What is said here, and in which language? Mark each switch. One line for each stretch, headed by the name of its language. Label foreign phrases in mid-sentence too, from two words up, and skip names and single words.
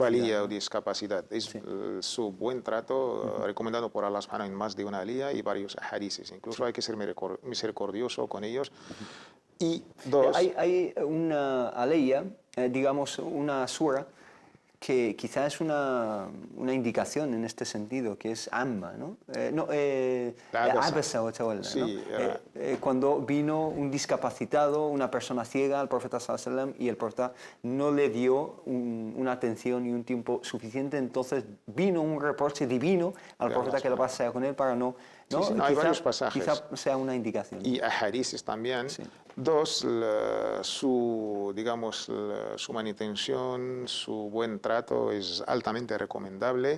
Spanish: Minusvalía o discapacidad. Es su buen trato recomendado por
Arabic: الله سبحانه
Spanish: en más de una alía y varios hadices. Incluso hay que ser misericordioso con ellos. Y dos... Hay una aleya, digamos, una sura, que quizá es una indicación en este sentido, que es Amma, ¿no?
Arabic: عبس وتولى,
Spanish: sí, ¿no? Cuando vino un discapacitado, una persona ciega al profeta
Arabic: صلى الله عليه وسلم
Spanish: y el profeta no le dio una atención y un tiempo suficiente, entonces vino un reproche divino al profeta que lo pasara con él para no... ¿no? Sí, hay varios pasajes. Quizá sea una indicación. Y hadices también. Sí. Dos, su manutención, su buen trato es altamente recomendable.